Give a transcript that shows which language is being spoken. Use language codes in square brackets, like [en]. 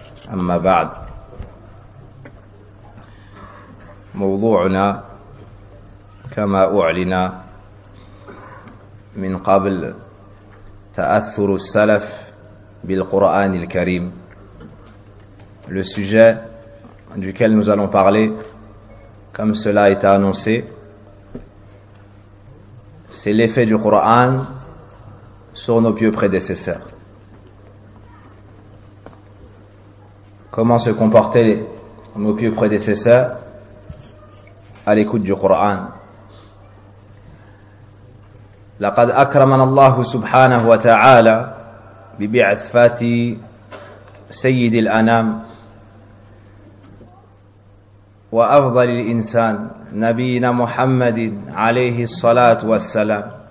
[ar] أما بعد، موضوعنا كما أعلن من قبل تأثر السلف بالقرآن الكريم. [fr] Le sujet duquel nous allons parler, comme cela a été annoncé, c'est l'effet du Coran sur nos pieux prédécesseurs. Comment se comportaient nos pieux prédécesseurs à l'écoute du Coran? [ar] لقد أكرمنا الله سبحانه وتعالى ببعثة سيد الأنام وأفضل الإنسان نبينا محمد عليه الصلاة والسلام